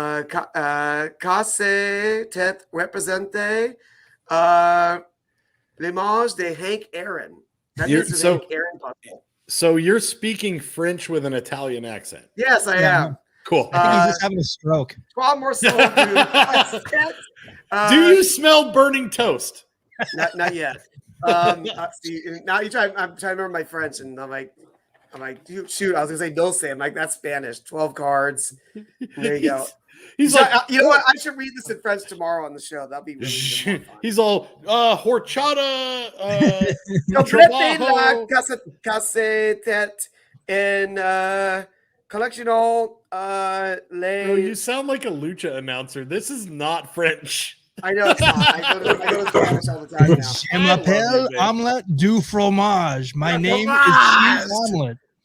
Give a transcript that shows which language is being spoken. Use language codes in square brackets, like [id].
[fr] Casse tête représente l'image de Hank Aaron. [en] That is Hank Aaron buckle. So you're speaking French with an Italian accent. Yes, I am. Cool. I think he's just having a stroke. 12 more souls. Do you smell burning toast? Not yet. See, now I'm trying to remember my French, and I'm like, shoot, I was gonna say dulce. I'm like, that's Spanish. 12 cards. There you go. He's so, like, you know what? I should read this in French tomorrow on the show. That'll be really fun. He's all horchata. Complete la cassette and collectional Bro, you sound like a lucha announcer. This is not French. I know it's not. I go to Spanish all the time now. [fr] Je m'appelle Omelette du Fromage. [en] My name is Cheese Omelette.